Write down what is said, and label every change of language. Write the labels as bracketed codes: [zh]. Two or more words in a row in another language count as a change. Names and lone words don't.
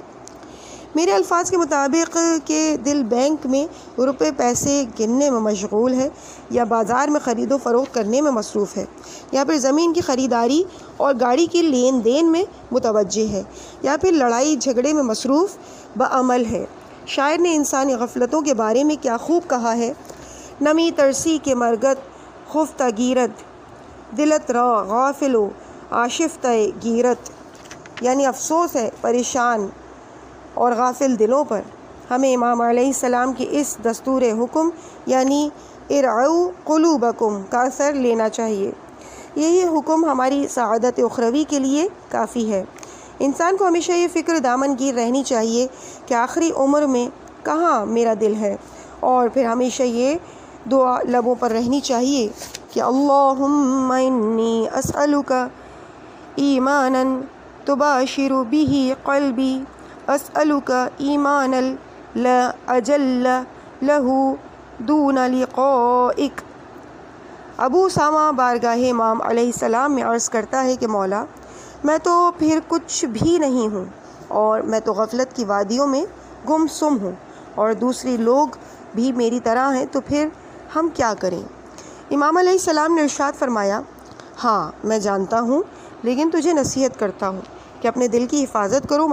[ur] میرے الفاظ کے مطابق کہ دل بینک میں روپے پیسے گننے میں مشغول ہے، یا بازار میں خرید و فروخت کرنے میں مصروف ہے، یا پھر زمین کی خریداری اور گاڑی کی لین دین میں متوجہ ہے، یا پھر لڑائی جھگڑے میں مصروف بعمل ہے۔ شاعر نے انسانی غفلتوں کے بارے میں کیا خوب کہا ہے، [fa] نمی ترسی کے مرگت خفتہ گیرت، دلت را غافل و آشفتہ گیرت، [ur] یعنی افسوس ہے پریشان اور غافل دلوں پر۔ ہمیں امام [ar] علیہ السلام [ur] کے اس دستور حکم یعنی [ar] ارعوا قلوبکم [ur] کا اثر لینا چاہیے۔ یہی حکم ہماری سعادت اخروی کے لیے کافی ہے۔ انسان کو ہمیشہ یہ فکر دامن گیر رہنی چاہیے کہ آخری عمر میں کہاں میرا دل ہے، اور پھر ہمیشہ یہ دعا لبوں پر رہنی چاہیے کہ [ar] اللہم انی اسألک ایمانا تباشر به قلبی، اسألک ایمانا لا اجل له دون لقائک۔ [ur] ابو اسامہ بارگاہ امام [ar] علیہ السلام [ur] میں عرض کرتا ہے کہ مولا، میں تو پھر کچھ بھی نہیں ہوں، اور میں تو غفلت کی وادیوں میں گم سم ہوں، اور دوسری لوگ بھی میری طرح ہیں، تو پھر ہم کیا کریں؟ امام [ar] علیہ السلام [ur] نے ارشاد فرمایا، ہاں میں جانتا ہوں، لیکن تجھے نصیحت کرتا ہوں کہ اپنے دل کی حفاظت کرو۔